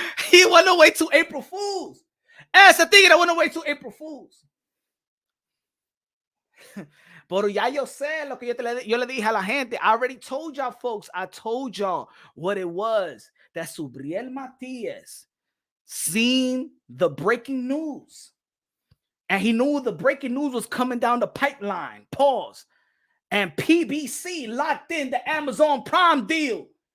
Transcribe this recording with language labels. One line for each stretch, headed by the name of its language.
English: He went away to April Fools. Ese tigre went away to April Fools.
Spanish: Pero ya yo sé lo que yo le dije a la gente.
English: I already told y'all, folks. I told y'all what it was. That Subriel Matias seen the breaking news. And he knew the breaking news was coming down the pipeline. Pause. And PBC locked in the Amazon Prime deal.